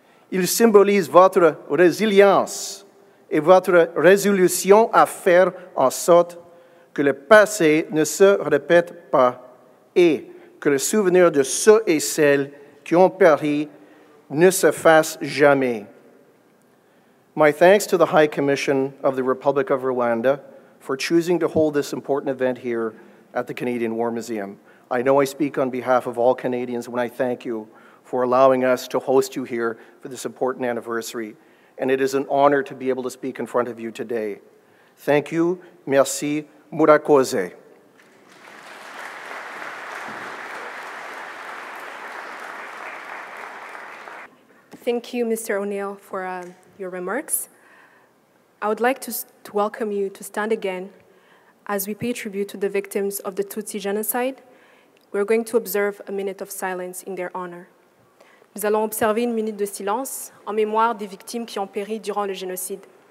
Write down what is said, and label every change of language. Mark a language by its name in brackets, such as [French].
[French] Ils symbolisent votre résilience et votre résolution à faire en sorte que le passé ne se répète pas et que le souvenir de ceux et celles qui ont péri ne se fasse jamais. [English] My thanks to the High Commission of the Republic of Rwanda for choosing to hold this important event here at the Canadian War Museum. I know I speak on behalf of all Canadians when I thank you for allowing us to host you here for this important anniversary, and it is an honor to be able to speak in front of you today. Thank you, [French] merci, [Kinyarwanda] murakoze. [English] Thank you, Mr. O'Neill, for your remarks. I would like to welcome you to stand again as we pay tribute to the victims of the Tutsi genocide. We're going to observe a minute of silence in their honor. [French] Nous allons observer une minute de silence en mémoire des victimes qui ont péri durant le génocide.